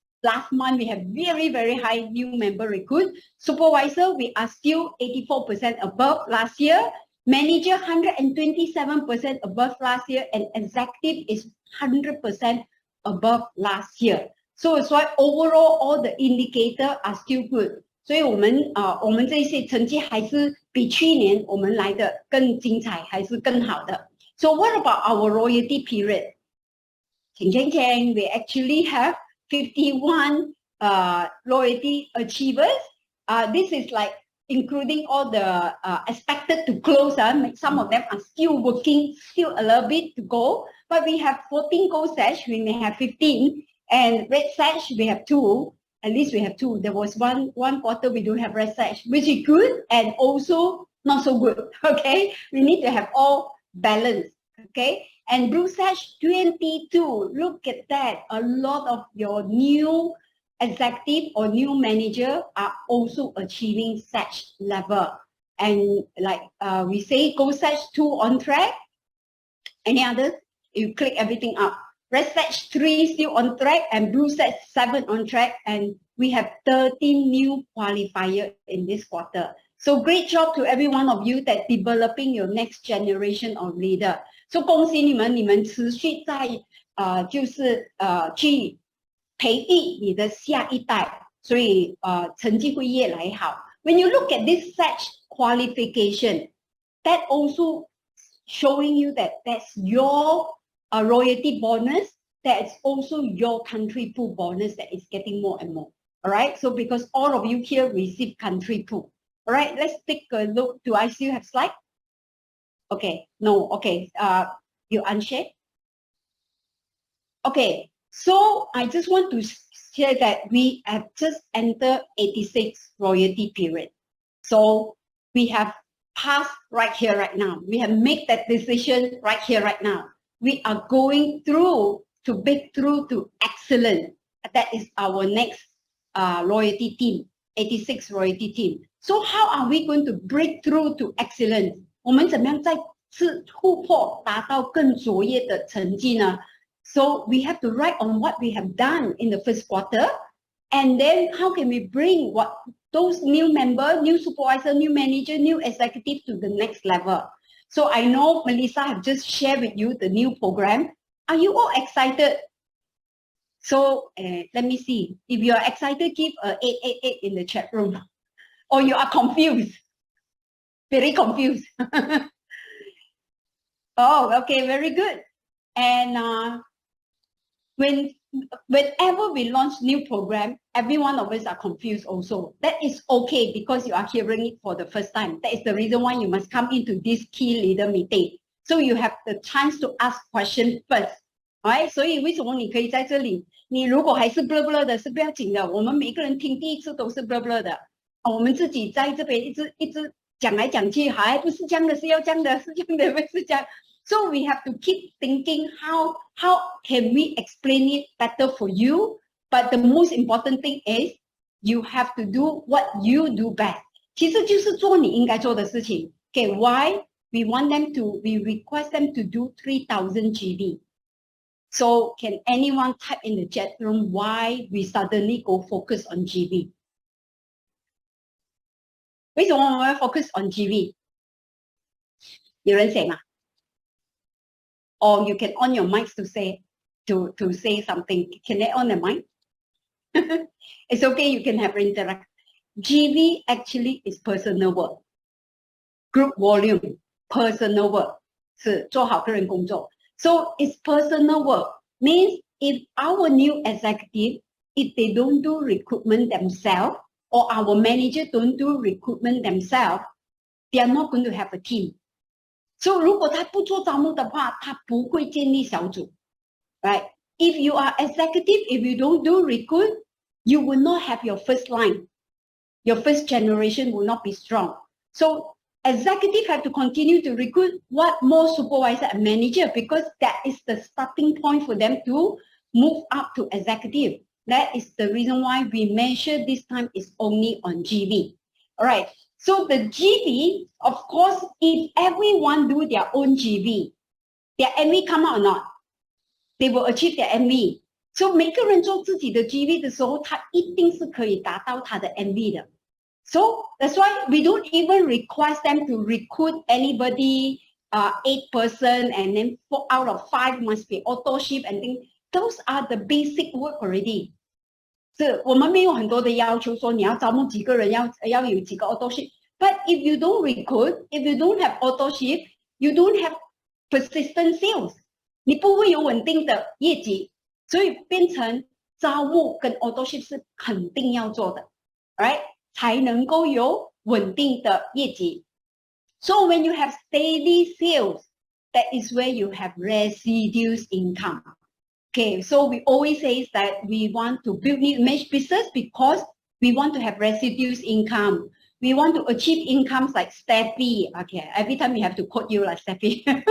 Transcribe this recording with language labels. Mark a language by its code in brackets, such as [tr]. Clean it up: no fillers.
[en] last month we have very, very high new member recruit. Supervisor, we are still 84% above last year. Manager, 127% above last year. And executive is 100% above last year. So it's why overall all the indicators are still good. [zh] 所以我们这些成绩还是比去年我们来的更精彩，还是更好的。 [en] So what about our royalty period? We actually have 51 loyalty achievers. This is like including all the expected to close. Some of them are still working, still a little bit to go. But we have 14 gold sash, we may have 15. And red sash, we have 2. At least we have 2. There was one quarter we don't have red sash, which is good and also not so good. Okay, we need to have all balance. Okay, and blue sash 22. Look at that. A lot of your new executive or new manager are also achieving sash level. And like we say, gold sash 2 on track. Any others? You click everything up. Red sash 3 still on track and blue sash 7 on track. And we have 13 new qualifiers in this quarter. So great job to every one of you that developing your next generation of leader. [zh] So 恭喜你们，你们持续在去培育你的下一代，所以成绩会越来越好。 [en] When you look at this such qualification, that also showing you that that's your royalty bonus, that's also your country pool bonus that is getting more and more. All right, so because all of you here receive country pool. All right, let's take a look. Do I still have slide? Okay, no, okay, you unshare? Okay, so I just want to share that we have just entered 86 royalty period. So we have passed right here, right now. We have made that decision right here, right now. We are going through to break through to excellent. That is our next royalty team, 86 royalty team. So how are we going to break through to excellence? [zh] 我们怎么样再次突破达到更卓越的成绩呢？ [en] So we have to write on what we have done in the first quarter, and then how can we bring what those new member, new supervisor, new manager, new executive to the next level. So I know Melissa have just shared with you the new program. Are you all excited? So let me see. If you are excited, give a 888 in the chat room. Or you are confused. Very confused. Oh, okay, very good. And whenever we launch new program, every one of us are confused also. That is okay because you are hearing it for the first time. That is the reason why you must come into this key leader meeting. So you have the chance to ask questions first. [zh] Alright, 所以为什么你可以在这里？你如果还是 blur blur 的，是不要紧的。我们每个人听第一次都是 blur blur 的。我们自己在这边一直讲来讲去，还不是这样的，是要这样的，是这样的，不是这样。 [en] So we have to keep thinking how can we explain it better for you? But the most important thing is you have to do what you do best. [zh] 其实就是做你应该做的事情。 [en] Okay, why we request them to do 3,000 GB. So can anyone type in the chat room why we suddenly go focus on GB? [zh] 为什么我们 [en] focus on GB? [zh] 有人写吗？ [en] Or you can on your mics to say something. Can they on the mic? It's okay, you can have interact. GB actually is personal work. Group volume, personal work. [zh] 是做好个人工作. [en] So it's personal work. Means if our new executive, if they don't do recruitment themselves, or our manager don't do recruitment themselves, they are not going to have a team. [zh] So 如果他不做招募的话，他不会建立小组。 [en] Right? If you are executive, if you don't do recruit, you will not have your first line. Your first generation will not be strong. So executive have to continue to recruit what more supervisor and manager because that is the starting point for them to move up to executive. That is the reason why we measure this time is only on GB. All right. So the GB, of course, if everyone do their own GB, their MV come out or not? They will achieve their MV. [zh] 所以每个人做自己的 GV 的时候，他一定是可以达到他的 MV 的。 [en] So that's why we don't even request them to recruit anybody, 8 person, and then 4 out of 5 must be auto ship and things. Those are the basic work already. [zh] 是我们没有很多的要求说你要招募几个人，要有几个 auto ship. [en] But if you don't recruit, if you don't have auto ship, you don't have persistent sales. [zh] 你不会有稳定的业绩，所以变成招募跟 auto ship 是肯定要做的 ，right？才能够有稳定的业绩。 [en] So when you have steady sales, that is where you have residual income. Okay, so we always say that we want to build new image business because we want to have residual income. We want to achieve incomes like Steffi. Okay, every time we have to quote you like Steffi.